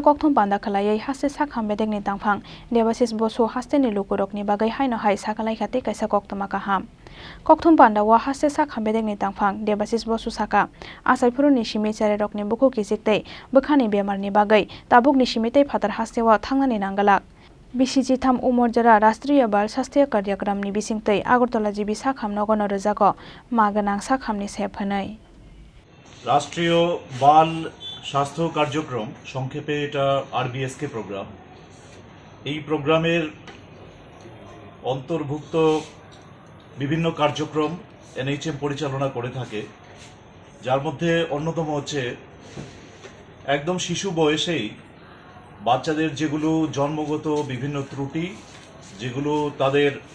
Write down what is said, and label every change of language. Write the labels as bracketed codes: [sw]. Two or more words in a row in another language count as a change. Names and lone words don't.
[trp] कक्तुम पान्दा खलायै हास्ते साखाम बेदेकनि तांफां देबासिस बसु हास्तेनि लुकुरकनि बागै हायनो हाय साकालाय खाते काइसा कक्तुमा काहाम कक्तुम पान्दावा हास्ते साखाम बेदेकनि तांफां देबासिस बसु साका आसाइफुरुनि सिमि चारे रकनि बुखु किजिकतै बखानि बेमारनि बागै ताबुकनि सिमितै फातार हास्तेवा थांनानि नांगालाक बिसिचि थाम उमरजरा राष्ट्रीय बाल स्वास्थ्य कार्यक्रमनि बिसिंतै आगरतला जिबि साखाम नगनो रोजागो मागोनां साखामनि सेब होनै [bn] রাষ্ট্রীয় বাল স্বাস্থ্য কার্যক্রম সংক্ষেপে এটা RBSK প্রোগ্রাম। এই প্রোগ্রামের অন্তর্ভুক্ত বিভিন্ন কার্যক্রম NHM পরিচালনা করে থাকে, যার মধ্যে অন্যতম হচ্ছে একদম শিশু বয়সেই বাচ্চাদের যেগুলো জন্মগত বিভিন্ন ত্রুটি, যেগুলো তাদের